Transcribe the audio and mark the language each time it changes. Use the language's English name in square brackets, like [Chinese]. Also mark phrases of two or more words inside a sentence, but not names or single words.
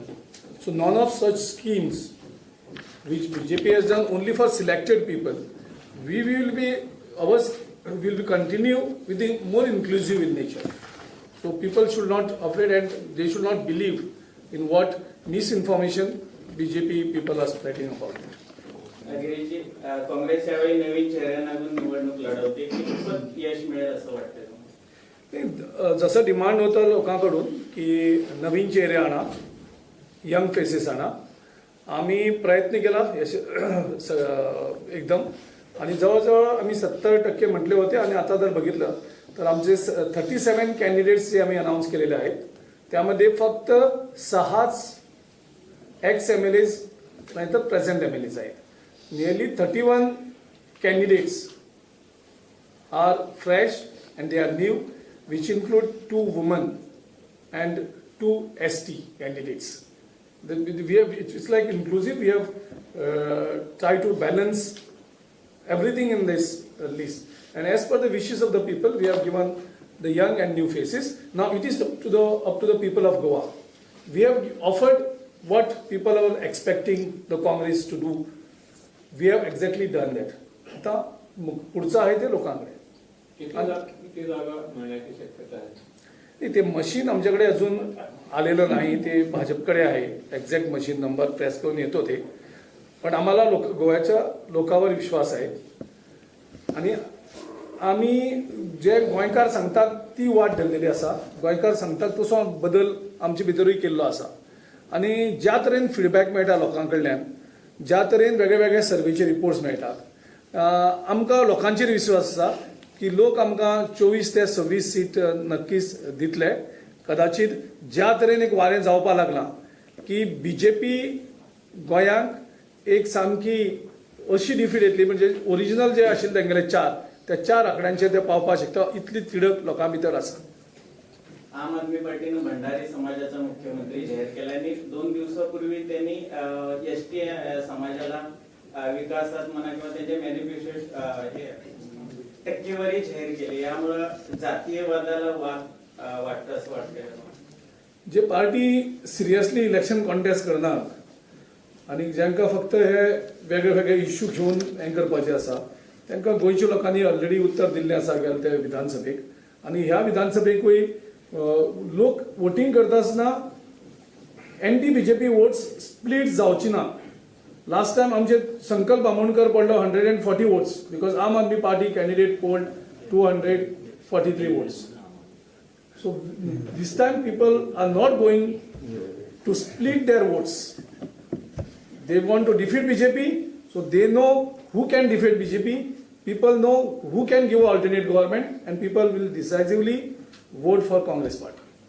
[English] So none of such schemes which BJP has done only for selected people, we will be, our will be continue with the more inclusive in nature. So people should not afraid and they should not believe in what misinformation BJP people are spreading about it. [Marathi] गिरीजी, काँग्रेस यावेळी नवीन चेहऱ्यांना घेऊन निवडणूक लढवते कितपत यश मिळेल असं वाटतं तुम्हाला? जसं डिमांड होतं लोकांकडून की नवीन चेहरे आणा, [English] young faces [Marathi] आणा, आम्ही प्रयत्न केला एकदम आणि जवळजवळ आम्ही 70% म्हटले होते आणि आता जर बघितलं तर आमचे 37 कॅन्डिडेट्स जे आम्ही अनाऊन्स केलेले आहेत त्यामध्ये फक्त 6च [English] ex MLAs [Marathi] नाही तर [English] present MLAs [Marathi] आहेत. [English] नियरली 31 candidates are fresh and they are new, which include 2 women and 2 ST candidates. We have, it's like inclusive. We have tried to balance everything in this list. And as per the wishes of the people, we have given the young and new faces. Now it is up to the people of Goa. We have offered what people are expecting the Congress to do. We have exactly done that. [Marathi] आता पुढचं आहे ते लोकांकडे. किती जागा मिळण्याची शक्यता आहे? नाही, ते मशीन आमच्याकडे अजून आलेलं नाही, ते भाजपकडे आहे. एक्झॅक्ट मशीन नंबर प्रेस करून येतो ते, पण आम्हाला गोव्याच्या लोकांवर विश्वास आहे आणि आम्ही जे गोंयकार सांगतात [Konkani] ती वाट धरलेली आसा. गोंयकार सांगतात तसो बदल आमचे भितरूय केल्लो आसा आणि ज्या तरेन फीडबॅक मेळटा लोकां कडल्यान, ज्या तरेन वेगळे वेगळे सर्वेचे रिपोर्ट्स मेळटात, आमकां लोकांचेर विश्वास आसा की लोक आमकां 24 ते 26 सीट नक्कीच दितले. कदाचित ज्या तरेन एक वारें जावपा लागलां की BJP गोंयांक एक सामकी अशी डिफीट येतली, म्हणजे ओरिजिनल जे आशिल्ले तेंगेले 4 त्या 4 आंकड्यांचेर ते पावपाक शकता, इतली तिडक लोकां भितर आसा. [Marathi] आम आदमी पार्टीनं भंडारी समाजाचा मुख्यमंत्री जाहीर केला आणि 2 दिवसापूर्वी त्यांनी ST समाजाला विकासात म्हणा किंवा त्यांच्या मॅनिफेस्टो टक्केवारी जाहीर केली. यामुळे जातीयवादाला वाटतं असं वाटतं. [Konkani] जे पार्टी सिरियसली इलेक्शन कॉन्टेस्ट करनात आणि ज्यांका फक्त हे वेगळे वेगळे इश्यू घेऊन हें करपाचें आसा, तांकां गोंयच्या लोकांनी ऑलरेडी उत्तर दिल्लें आसा गेल्या त्या विधानसभेक. आणि ह्या विधानसभेकूय लोक वोटिंग करता आसतना एंटी BJP वोट्स स्प्लिट जावची ना. [English] last time आमचे संकल्प बामणकर पडलो 140 votes because आम आदमी पार्टी candidate polled 243 votes. So this time people are not going to split their votes. They want to defeat BJP, so they know who can defeat BJP. People know who can give alternate government, and people will decisively vote for Congress party.